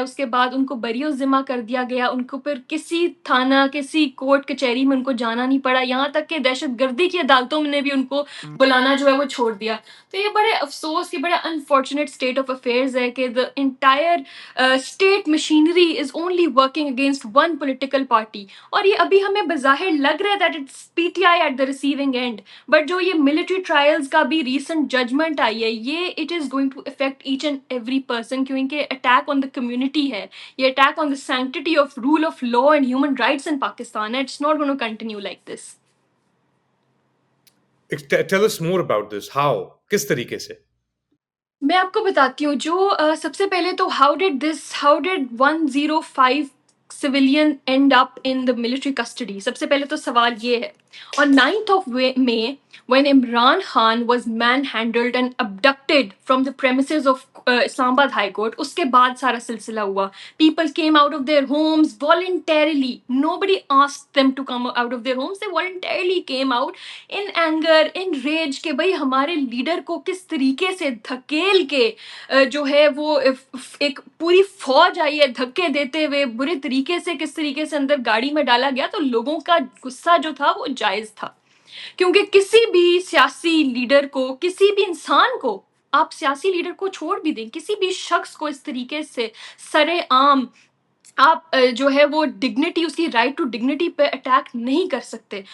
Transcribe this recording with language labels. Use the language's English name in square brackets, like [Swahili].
[Urdu] اس کے بعد ان کو بری و ذمہ کر دیا گیا, ان کو پھر کسی تھانہ کسی کورٹ کچہری میں ان کو جانا نہیں پڑا, یہاں تک کہ دہشت گردی کی عدالتوں میں نے بھی ان کو بلانا جو ہے وہ چھوڑ دیا. تو یہ بڑے افسوس, یہ بڑا انفارچونیٹ اسٹیٹ آف افیئرز ہے کہ [English] the entire state machinery is only working against one political party. [Urdu] اور یہ ابھی ہمیں بظاہر لگ رہا ہے [English] that it's PTI at the receiving end, [Urdu] but جو یہ ملٹری ٹرائلز کا بھی ریسنٹ ججمنٹ آئی ہے, یہ [English] it is going to affect each and every person, [Urdu] کیونکہ اٹیک [English] on the community [Urdu] ہے, یہ attack [English] on the sanctity of rule of law and human rights in Pakistan [Urdu] ہے. [English] It's not going to continue like this. Tell us more about this. How? [Urdu] کس طریقے سے؟ میں آپ کو بتاتی ہوں. جو سب سے پہلے تو [English] how did 105 civilian end up in the military custody. [Urdu] سب سے پہلے تو سوال یہ ہے. [English] On 9th of May, when Imran Khan was manhandled and abducted from the premises of Islamabad High Court, [Urdu] اس کے بعد سارا سلسلہ ہوا. [English] People came out of their homes voluntarily. Nobody asked them to come out of their homes. They voluntarily came out in anger, in rage, [Urdu] کہ بھائی ہمارے leader کو کس طریقے سے دھکیل کے جو ہے وہ ایک پوری فوج آئی ہے دھکے دیتے ہوئے, برے طریقے سے کس طریقے سے اندر گاڑی میں ڈالا گیا. تو لوگوں کا غصہ جو تھا وہ جائز تھا, کیونکہ کسی بھی سیاسی لیڈر کو, کسی بھی انسان کو, آپ سیاسی لیڈر کو چھوڑ بھی دیں, کسی بھی شخص کو اس طریقے سے سر عام آپ جو ہے وہ ڈگنیٹی, اس کی رائٹ ٹو ڈگنیٹی پہ اٹیک نہیں کر سکتے.